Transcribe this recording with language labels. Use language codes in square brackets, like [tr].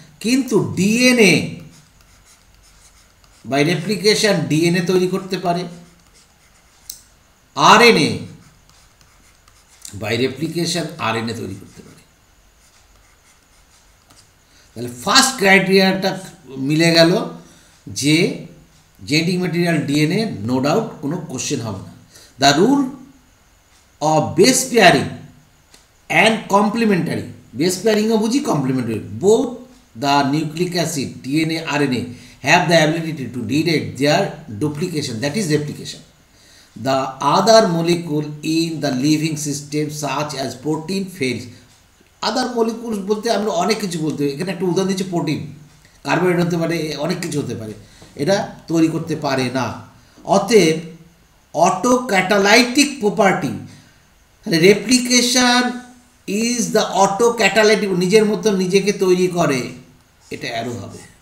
[bn] কিন্তু DNA by replication DNA তৈরি করতে পারে, আরএনএ বাই রেপ্লিকেশন আরএনএ তৈরি করতে পারে। তাহলে ফার্স্ট ক্রাইটেরিয়াটা মিলে গেল যে genetic material DNA, no doubt, কোনো কোশ্চেন হবে না। [en] The rule of base pairing and complementary, base pairing of buji complementary, both the nucleic acid DNA RNA have the ability to detect their duplication, that is replication. The other molecule in the living system such as protein fails. Other molecules [bn] বলতে আমরা অনেক কিছু বলতে, এখানে একটা উদাহরণ দিচ্ছি, protein, carbohydrate হতে পারে, অনেক কিছু হতে পারে, এটা তৈরি করতে পারে না। অতএব অটো ক্যাটালাইটিক প্রপার্টি, তাহলে replication is the auto catalytic, নিজের মতো নিজেকে তৈরি করে, এটা অ্যারো হবে।